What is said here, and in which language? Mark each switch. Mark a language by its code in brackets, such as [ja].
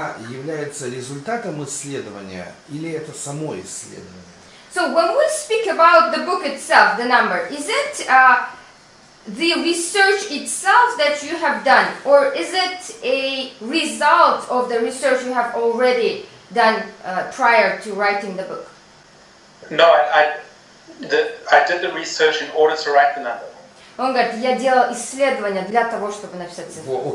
[ru] является результатом исследования или это само исследование? [en] So when we speak about the book itself, the number, is it the research itself that you have done, or is it a result of the research you have already done prior to writing the book? No, I did the research in order to write the number. [ru] Он говорит, я делал исследования для того, чтобы написать цифру.